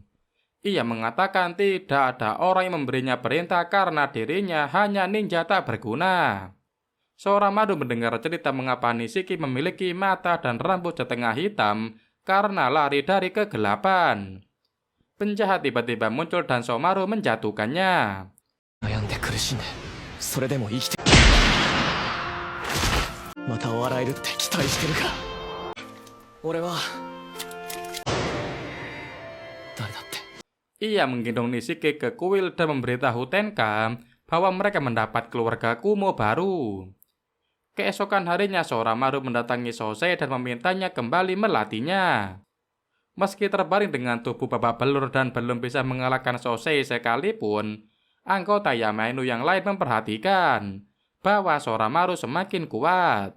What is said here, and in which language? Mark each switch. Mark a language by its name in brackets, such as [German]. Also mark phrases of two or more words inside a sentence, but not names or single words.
[Indonesian] Ia mengatakan tidak ada orang yang memberinya perintah karena dirinya hanya ninja tak berguna. Soramaru mendengar cerita mengapa Nishiki memiliki mata dan rambut setengah hitam karena lari dari kegelapan. Penjahat tiba-tiba muncul dan Soramaru menjatuhkannya. [Japanese] 悩んで苦しんでそれでも生きてまた笑えるって期待してるか俺は誰だって [Indonesian] Ia menggendong Nishiki ke kuil dan memberitahu Tenka bahwa mereka mendapat keluarga Kumo baru. Keesokan harinya Soramaru mendatangi Sosei dan memintanya kembali melatihnya. Meski terbaring dengan tubuh babak belur dan belum bisa mengalahkan Sosei sekalipun, anggota Yamainu yang lain memperhatikan bahwa Soramaru semakin kuat.